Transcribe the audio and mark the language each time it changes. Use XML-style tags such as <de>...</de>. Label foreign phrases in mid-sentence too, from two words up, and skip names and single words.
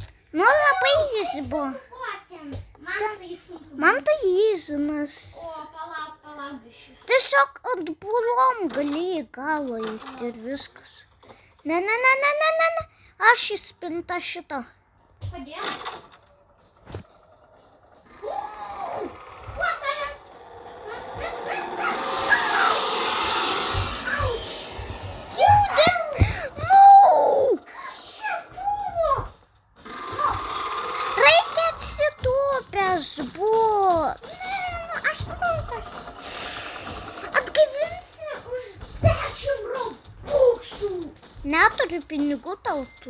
<lt>Nu, labai easy buvo. O, ten. Man tai sunku. Man tai easy, nes O, palauk biškį. tiesiog ant bulom gali į galą eiti ir viskas. Ne. Aš į spintą šitą. Kodėl?</lt> <en>What the heck? Ouch! No!</en> <lt>Kas čia buvo? Reikia atsitūpęs būt. Aš manau, atgaivinsi už 10 robuxų. Neturiu pinigų tautų.</lt>